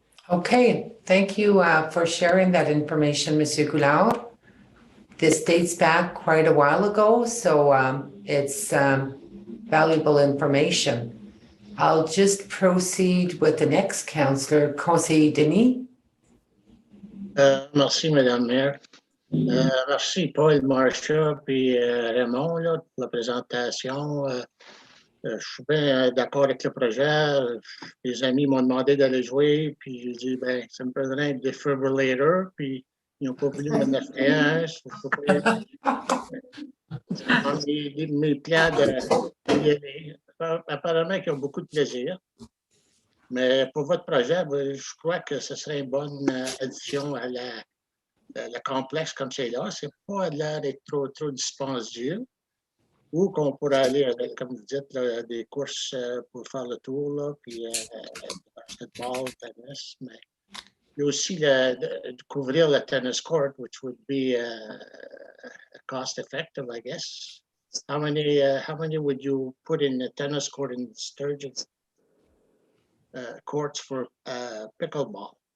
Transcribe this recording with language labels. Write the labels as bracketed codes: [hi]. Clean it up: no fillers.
[en] Okay, thank you for sharing that information, Monsieur Goulard. This dates back quite a while ago, so it's valuable information. I'll just proceed with the next councillor, Conseiller Denis. [fr] Merci, Madame Maire. Merci, Paul, Marcia, puis Raymond, là, pour la présentation. Je suis bien d'accord avec le projet. Les amis m'ont demandé d'aller jouer, puis j'ai dit, ben, ça me prendrait un défibrillator, puis ils n'ont pas voulu m'en acheter un. C'est dans mes plans d'y aller. Apparemment qu'ils ont beaucoup de plaisir. Mais pour votre projet, je crois que ce serait une bonne addition à le complexe comme c'est là. C'est pas l'air d'être trop dispendieux. Ou qu'on pourrait aller avec, comme vous dites, là, des courses pour faire le tour, là, puis basketball, tennis. Mais il y a aussi de couvrir le tennis court, [en] which would be cost effective, I guess. How many would you put in the tennis court in Sturgeon? Courts for pickleball.